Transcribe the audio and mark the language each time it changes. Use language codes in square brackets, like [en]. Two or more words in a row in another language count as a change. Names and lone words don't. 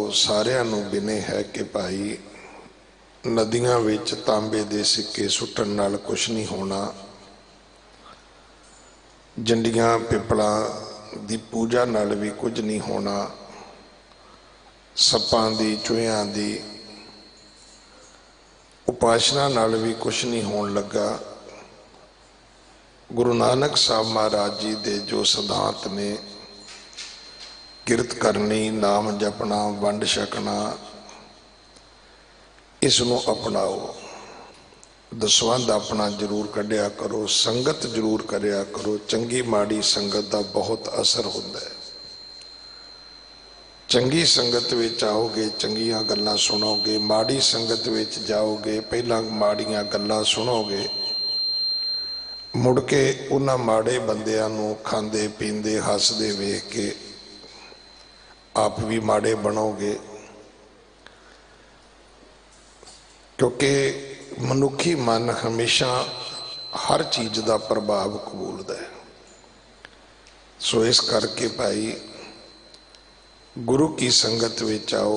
[pa] ਸਾਰਿਆਂ ਨੂੰ ਵਿਨੈ ਹੈ ਕਿ ਭਾਈ ਨਦੀਆਂ ਵਿਚ ਤਾਂਬੇ ਦੇ ਸਿੱਕੇ ਸੁੱਟਣ ਨਾਲ ਕੁਛ ਨਹੀਂ ਹੋਣਾ, ਜੰਡੀਆਂ ਪਿੱਪਲਾਂ ਦੀ ਪੂਜਾ ਨਾਲ ਭੀ ਕੁਛ ਨਹੀਂ ਹੋਣਾ, ਸੱਪਾਂ ਦੀ ਚੂਹੀਆਂ ਦੀ ਉਪਾਸਨਾ ਨਾਲ ਭੀ ਕੁਛ ਨਹੀਂ ਹੋਣ ਲੱਗਾ। ਗੁਰੂ ਨਾਨਕ ਸਾਹਬ ਮਹਾਰਾਜ ਜੀ ਦੇ ਜੋ ਸਿਧਾਂਤ ਨੇ, ਕਿਰਤ ਕਰਨੀ, ਨਾਮ ਜਪਣਾ, ਵੰਡ ਛਕਣਾ, ਇਸਨੂੰ ਅਪਣਾਓ। ਦਸਵੰਧ ਅਪਣਾ ਜ਼ਰੂਰ ਕੱਢਿਆ ਕਰੋ, ਸੰਗਤ ਜ਼ਰੂਰ ਕਰਿਆ ਕਰੋ। ਚੰਗੀ ਮਾੜੀ ਸੰਗਤ [hi] का बहुत असर होता है। [pa] ਚੰਗੀ ਸੰਗਤ ਵਿਚ ਆਓਗੇ ਚੰਗੀਆਂ ਗੱਲਾਂ ਸੁਣੋਗੇ, ਮਾੜੀ ਸੰਗਤ ਵਿਚ ਜਾਓਗੇ ਪਹਿਲਾ ਮਾੜੀਆਂ ਗੱਲਾਂ ਸੁਣੋਗੇ, ਮੁੜ ਕੇ ਉਨ੍ਹਾਂ ਮਾੜੇ ਬੰਦਿਆਂ ਨੂੰ ਖਾਂਦੇ ਪੀਂਦੇ ਹੱਸਦੇ ਵੇਖ ਕੇ ਆਪ ਭੀ ਮਾੜੇ ਬਣੋਗੇ। [hi] क्योंकि मनुखी मन हमेशा हर चीज़ का प्रभाव कबूलता है। [pa] ਸੋ ਇਸ ਕਰਕੇ ਭਾਈ ਗੁਰੂ ਕੀ ਸੰਗਤ ਵਿਚ ਆਓ।